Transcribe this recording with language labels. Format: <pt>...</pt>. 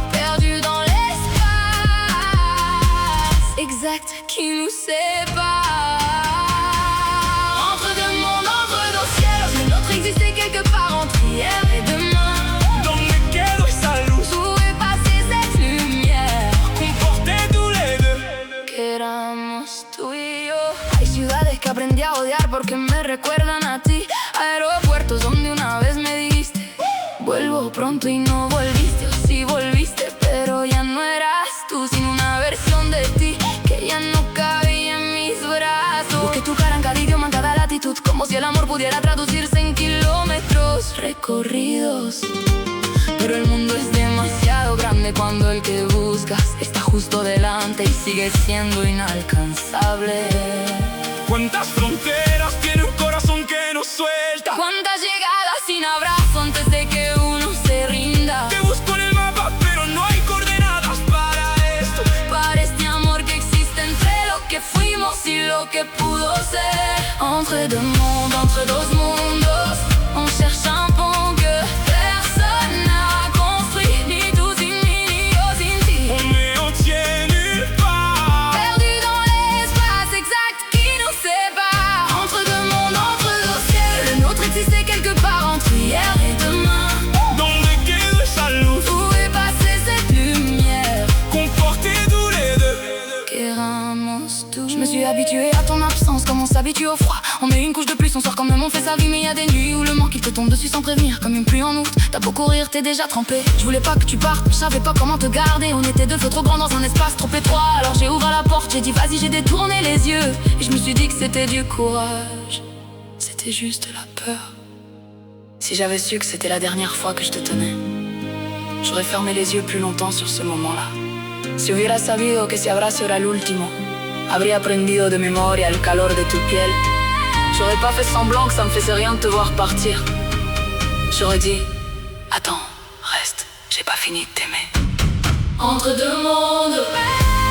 <fr>perdu dans l'espace exact qui nous sépare. Entre deux mondes, entre deux ciels, le nôtre existait quelque part entre hier et demain. Dans lequel salud, où est passée cette lumière qu'on portait tous les deux.</fr> <es>Que éramos tú y yo. Hay ciudades que aprendí a odiar porque me recuerdan a ti. Aeropuertos donde una vez me dijiste vuelvo pronto y no volviste. O sí volviste pero ya no eras tú, sino una versión de ti que ya no cabía en mis brazos. Busqué tu cara en cada idioma, en cada latitud, como si el amor pudiera traducirse en kilómetros recorridos. Pero el mundo es demasiado grande cuando el que buscas está justo delante y sigue siendo inalcanzable. ¿Cuántas fronteras tiene un corazón que no suelta? ¿Cuántas llegadas sin abrazo antes de que uno se rinda? Te busco en el mapa pero no hay coordenadas para esto. Para este amor que existe entre lo que fuimos y lo que pudo ser.</es> <fr>Entre deux mondes,</fr> <es>entre dos mundos,</es> <fr>on cherche un pont que personne n'a construit.</fr> <es>Ni tú sin mí, ni yo sin ti.</es> <fr>On est entier nulle part, perdu dans l'espace exact qui nous sépare. Entre deux mondes, entre deux ciels, le nôtre existait quelque part entre hier et demain. dans lequel salud, Où est passée cette lumière qu'on portait tous les deux.</fr> <es>que éramos tú?</es> <fr>Je me suis habituée à ton absence comme on s'habitue au froid. On met une couche de plus, on sort quand même, on fait sa vie. Mais y a des nuits où le manque il te tombe dessus sans prévenir, comme une pluie en août. T'as beau courir, t'es déjà trempé. Je voulais pas que tu partes, je savais pas comment te garder. On était deux feux trop grands dans un espace trop étroit. Alors j'ai ouvert la porte, j'ai dit vas-y, j'ai détourné les yeux. Et je me suis dit que c'était du courage, c'était juste la peur. Si j'avais su que c'était la dernière fois que je te tenais, j'aurais fermé les yeux plus longtemps sur ce moment-là.</fr> <es>Si hubiera sabido que ese abrazo era el último, habría aprendido de memoria el calor de tu piel.</es> <fr>J'aurais pas fait semblant que ça me faisait rien de te voir partir. J'aurais dit, attends, reste, j'ai pas fini de t'aimer. Entre deux mondes.</fr>